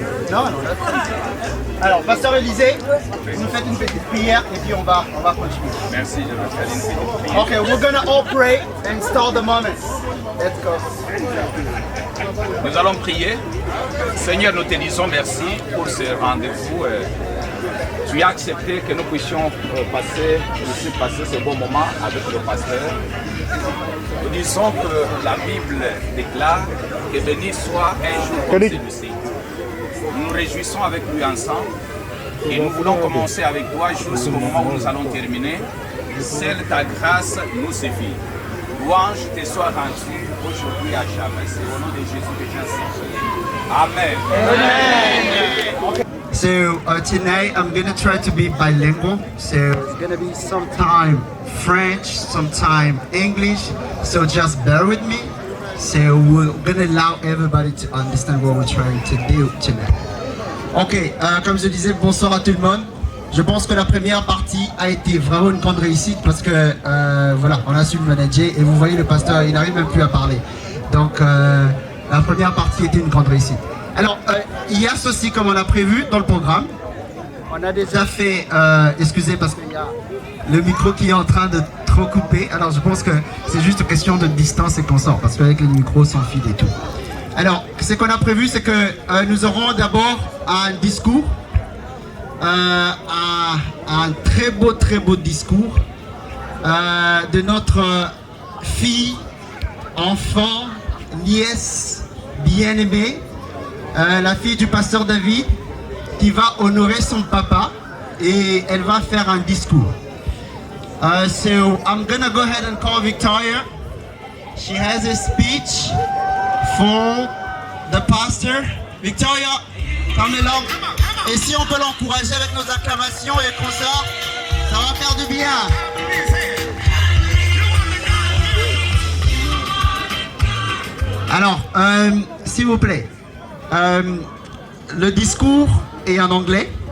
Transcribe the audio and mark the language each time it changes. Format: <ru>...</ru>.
<fr>Non, non, alors, Pasteur Élisée, vous nous faites une petite prière et puis on va continuer. Merci, je vais faire une petite prière.</fr> <en>Okay, we're gonna all pray and start the moment. Let's go.</en> <fr>Nous allons prier. Seigneur, nous te disons merci pour ce rendez-vous tu as accepté que nous puissions passer ce bon moment avec le pasteur. Nous disons que la Bible déclare que béni soit un jour comme celui-ci. Nous nous réjouissons avec lui ensemble et nous voulons commencer avec toi jusqu'au moment où nous allons terminer. Seule ta grâce nous suffit. Louange te soit rendue aujourd'hui et à jamais. C'est au nom de Jésus que j'ai ainsi prié. Amen.</fr> <en>So tonight I'm gonna try to be bilingual. So it's gonna be sometime French, sometime English. So just bear with me. So we're gonna allow everybody to understand what we're trying to do tonight.</en> <fr>Ok, comme je disais, bonsoir à tout le monde. Je pense que la première partie a été vraiment une grande réussite parce que voilà, on a su le manager et vous voyez le pasteur, il n'arrive même plus à parler. Donc la première partie était une grande réussite. Alors hier aussi, comme on a prévu dans le programme, on a déjà fait, excusez parce qu'il y a le micro qui est en train de trop couper. Alors je pense que c'est juste une question de distance et qu'on sort parce qu'avec le micro sans fil et tout. Alors ce qu'on a prévu, c'est que nous aurons d'abord un discours. Un très beau discours de notre fille, enfant, nièce bien-aimée, la fille du pasteur David, qui va honorer son papa et elle va faire un discours.</fr> <en>So I'm gonna go ahead and call Victoria. She has a speech for the pastor. Victoria, come along.</en> <fr>Et si on peut l'encourager avec nos acclamations et comme ça va faire du bien. Alors, s'il vous plaît, le discours est en anglais.</fr>